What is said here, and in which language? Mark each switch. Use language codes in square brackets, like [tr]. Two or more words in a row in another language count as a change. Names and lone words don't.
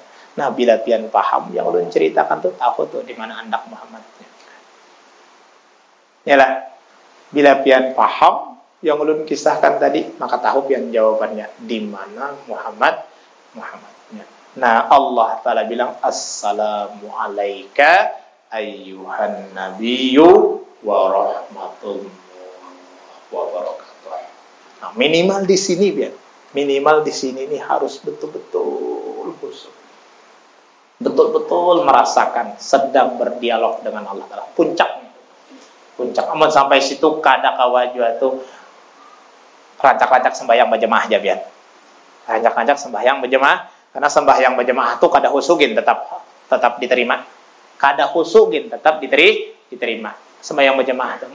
[bjn] Nah, bila pian paham yang ulun ceritakan tuh tahu tuh di mana andak Muhammadnya. Yalah. Bila pian paham yang ulun kisahkan tadi, maka tahu pian jawabannya di mana Muhammadnya. Nah, Allah Ta'ala bilang [ar] السلام عليك أيها النبي ورحمة الله وبركاته. [bjn] Nah, minimal di sini biar. Minimal di sini ini harus betul-betul khusyuk. Betul-betul merasakan sedang berdialog dengan Allah Ta'ala. Puncak. Amun sampai situ kada kawaju itu rancak-rancak sembahyang berjemaah aja biar. Rancak-rancak sembahyang berjemaah. Karena sembahyang berjemaah itu kada khusugin tetap diterima. Kada khusugin tetap diterima. Sembahyang berjemaah itu.